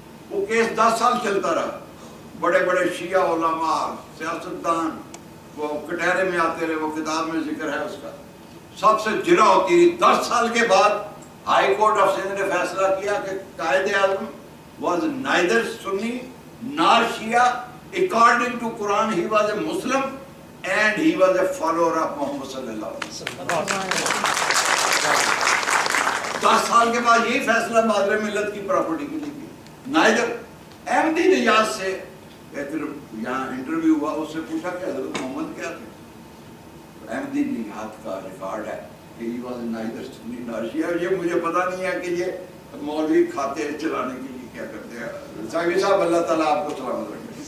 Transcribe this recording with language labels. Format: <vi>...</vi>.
<ur>وہ کیس 10 سال چلتا رہا، بڑے بڑے شیعہ علماء، سیاستدان وہ کٹہرے میں آتے رہے، وہ کتاب میں ذکر ہے اس کا، سب سے جرا ہوتی رہی۔ 10 سال کے بعد ہائی کورٹ آف سندھ نے فیصلہ کیا کہ Quaid Azam</ur> <en>was neither Sunni nor Shia. According to Quran, he was a Muslim and he was a follower of Muhammad sallallahu alaihi wasallam.</en> <ur>10 سال کے بعد یہی فیصلہ مادر ملت کی پراپرٹی کے لیے neither احمدی نژاد سے پھر یہاں انٹرویو ہوا، اس سے پوچھا کہ حضرت محمد کیا تھے؟ احمدی نژاد کا ریکارڈ ہے کہ</ur> <en>he was neither Sunni nor Shia۔</en> <ur>یہ مجھے پتا نہیں ہے کہ یہ مولوی کھاتے چلانے کے لیے کیا کرتے ہیں۔ ساقی صاحب اللہ تعالیٰ آپ کو سلامت رکھے۔</ur>